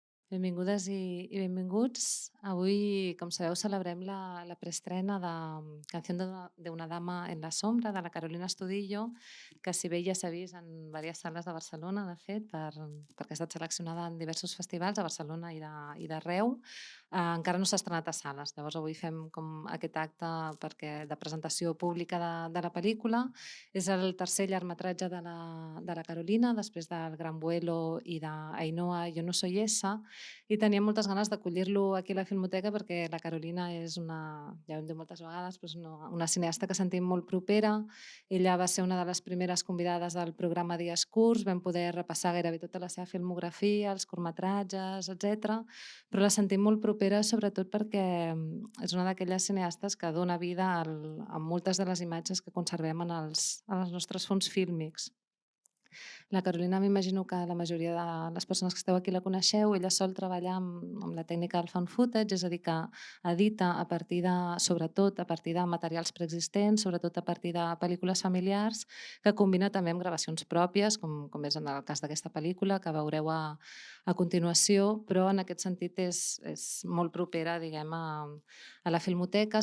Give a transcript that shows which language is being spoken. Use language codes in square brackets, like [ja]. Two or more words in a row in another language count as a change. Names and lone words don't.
[ca] Benvingudes i benvinguts. Avui, com sabeu, celebrem la preestrena de Canción de una dama en la sombra, de la Carolina Estudillo, que si bé ja s'ha vist en diverses sales de Barcelona, de fet, perquè ha estat seleccionada en diversos festivals a Barcelona i d'arreu, encara no s'ha estrenat a sales. Llavors avui fem com aquest acte de presentació pública de la pel·lícula. És el tercer llargmetratge de la Carolina, després del Gran Vuelo i d'Ainoa Yo no soy esa, i tenia moltes ganes d'acollir-lo aquí a la Filmoteca perquè la Carolina és ja ho hem dit moltes vegades, però és una cineasta que sentim molt propera. Ella va ser una de les primeres convidades del programa Dies Curts, vam poder repassar gairebé tota la seva filmografia, els curtmetratges, etc. Però la sentim molt propera sobretot perquè és una d'aquelles cineastes que dona vida a moltes de les imatges que conservem en els nostres fons fílmics. La Carolina m'imagino que la majoria de les persones que esteu aquí la coneixeu. Ella sol treballar amb la tècnica del [en] found footage, [ca] és a dir, que edita sobretot a partir de materials preexistents, sobretot a partir de pel·lícules familiars, que combina també amb gravacions pròpies, com és en el cas d'aquesta pel·lícula, que veureu a continuació, però en aquest sentit és molt propera, diguem, a la Filmoteca.